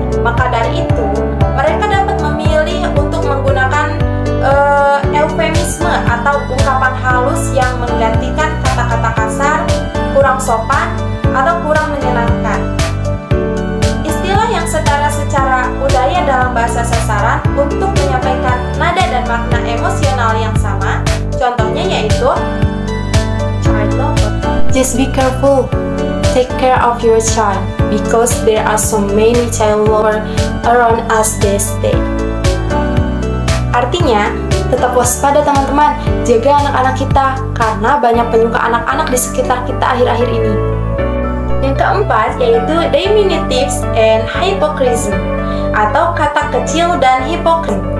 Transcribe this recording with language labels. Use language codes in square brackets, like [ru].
[id] Maka dari itu, mereka dapat memilih untuk menggunakan eufemisme atau ungkapan halus yang menggantikan kata-kata kasar, kurang sopan, atau kurang menyenangkan. Istilah yang setara secara budaya dalam bahasa sasaran untuk menyampaikan nada dan makna emosional yang sama, contohnya yaitu child lover. [en] Just be careful, take care of your child, because there are so many child lovers around us these days. [id] Artinya, tetap waspada teman-teman, jaga anak-anak kita, karena banyak penyuka anak-anak di sekitar kita akhir-akhir ini. Yang keempat yaitu [en] diminutives and hypocrisy [id] atau kata kecil dan hipokrit.